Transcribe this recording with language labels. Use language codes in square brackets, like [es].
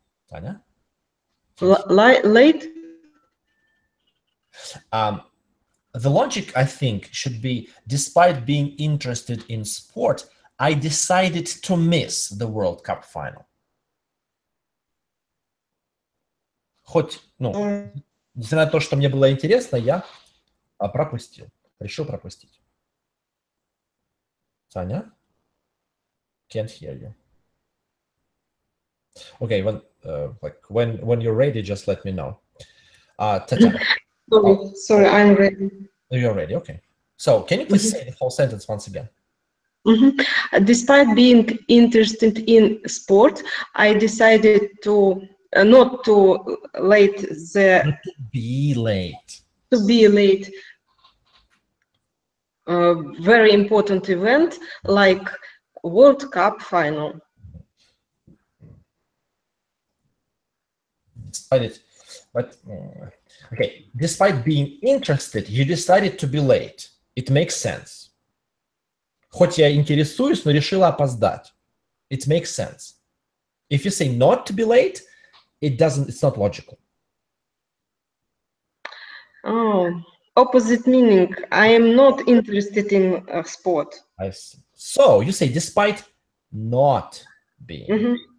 [en] Tanya? Late? The logic, I think, should be, despite being interested in sport, I decided to miss the World Cup final. [ru] Хоть, несмотря на то, что мне было интересно, я пропустил. Решил пропустить. [en] Tanya? Can't hear you. Okay, when you're ready, just let me know. Tatiana. Sorry, I'm ready. You're ready, okay. So, can you please say the whole sentence once again? Despite being interested in sport, I decided to not to late the. Not to be late. To be late. Very important event like World Cup final. Okay, despite being interested, you decided to be late. It makes sense. [ru] Хоть я интересуюсь, но решила опоздать. [en] It makes sense. If you say not to be late, it's not logical. Oh, opposite meaning. I am not interested in sport. I see. So you say despite not being.